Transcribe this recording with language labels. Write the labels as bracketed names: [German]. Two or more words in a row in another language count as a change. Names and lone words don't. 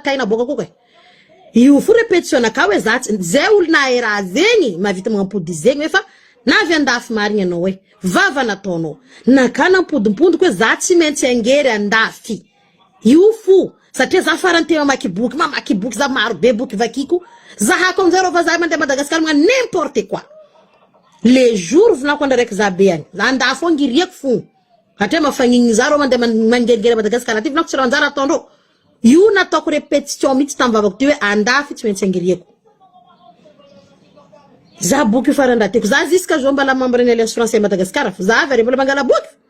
[Malagasy] Tsota la taina boka koka. io fo répétition ka hoe zay olona e raha zegny mahavita magnampody zegny efa navy andafy marigny anao hoe vava nataonao naka nampodimpodiko hoe za tsy maintsy angery andafy io fo satria za farany te mamaky boky za maro be boky vakiko za hako amizay rô fa za mandeha Madagascar magnano [French] n'importe quoi les jours [Malagasy] vinako andraiky za be agny za andafy angiriako fo hatria mafagnigny za rô mandeha mangeligely Madagascar aty vinako tsy raha anjara ataondrô io nataoko répétition mihitsy tam'vavako ty hoe andafy tsy maintsy angiriako za boky io farany rateko za [French] jusqu'à jour [Malagasy] mbala membre ny Alliance Française Madagascar fa za avy mbola mangala boky